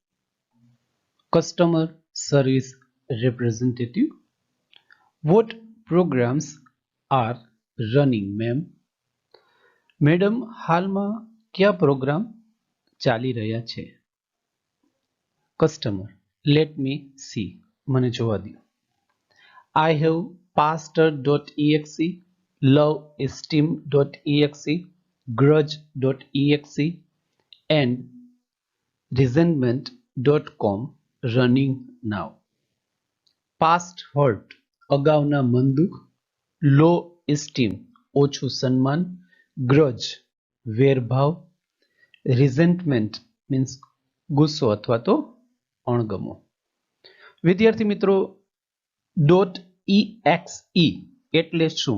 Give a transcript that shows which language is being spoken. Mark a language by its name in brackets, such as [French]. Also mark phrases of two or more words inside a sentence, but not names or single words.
[English] customer service representative what programs are running ma'am? [Gujarati] મેડમ, હાલમાં કયા પ્રોગ્રામ ચાલી રહ્યા છે? [English] customer let me see, [Gujarati] મને જોવા દો. [English] I have pastor.exe, loveesteem.exe, grudge.exe and resentment.com running now. Past hurt [Gujarati] અગાઉના મન દુઃખ, [English] low esteem [Gujarati] ઓછું સન્માન, ગ્રજ વેરભાવ, [English] resentment means [Gujarati] ગુસ્સો અથવા તો અણગમો. વિદ્યાર્થી મિત્રો, .exe એટલે શું?